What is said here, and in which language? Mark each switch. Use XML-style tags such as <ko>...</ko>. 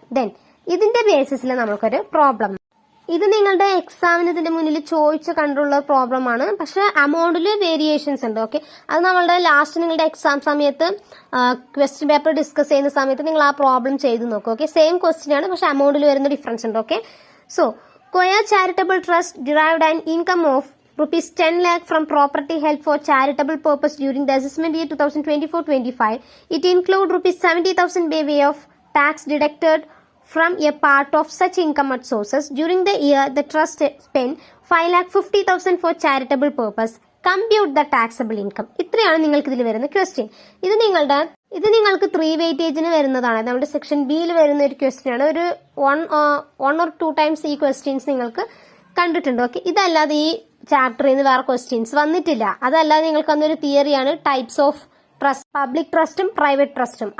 <ml>Then ഇതിന്റെ ബേസിസിൽ നമുക്കൊരു problem, ഇത് നിങ്ങളുടെ എക്സാമിന് ഇതിന്റെ മുന്നിൽ ചോദിച്ച കണ്ടുള്ള പ്രോബ്ലം ആണ്, പക്ഷെ അമൗണ്ടിൽ വേരിയേഷൻസ് ഉണ്ട്. ഓക്കെ, അത് നമ്മളുടെ ലാസ്റ്റ് നിങ്ങളുടെ എക്സാം സമയത്ത് ക്വസ്റ്റ്യൻ പേപ്പർ ഡിസ്കസ് ചെയ്യുന്ന സമയത്ത് നിങ്ങൾ ആ പ്രോബ്ലം ചെയ്ത് നോക്കും. ഓക്കെ, സെയിം ക്വസ്റ്റ്യൻ ആണ്, പക്ഷെ അമൗണ്ടിൽ വരുന്ന ഡിഫറൻസ് ഉണ്ട്. Okay,</ml> <en>So Koya charitable trust derived an income of rupees 10 lakh from property held for charitable purpose during the assessment year 2024-25. It include rupees 70,000 by way of tax deducted from a part of such income at sources. During the year, the trust spent 5,50,000 for charitable purpose. Compute the taxable income.</en> <ml>ഇത്രയാണ് നിങ്ങൾക്ക് ഇതിൽ വരുന്ന question. ഇത് നിങ്ങൾക്ക് 3 വെയിറ്റേജിന് വരുന്നതാണ്. നമ്മുടെ section ബിയിൽ വരുന്ന ഒരു ക്വസ്റ്റ്യൻ ആണ്. ഒരു 1 or 2 ടൈംസ് ഈ ക്വസ്റ്റ്യൻസ് നിങ്ങൾക്ക് കണ്ടിട്ടുണ്ട്. ഓക്കെ, ഇതല്ലാതെ ഈ ചാപ്റ്ററിൽ നിന്ന് വേറെ ക്വസ്റ്റ്യൻസ് വന്നിട്ടില്ല. അതല്ലാതെ നിങ്ങൾക്ക് അന്നൊരു തിയറിയാണ് types of trust, public ട്രസ്റ്റും private ട്രസ്റ്റും.</ml>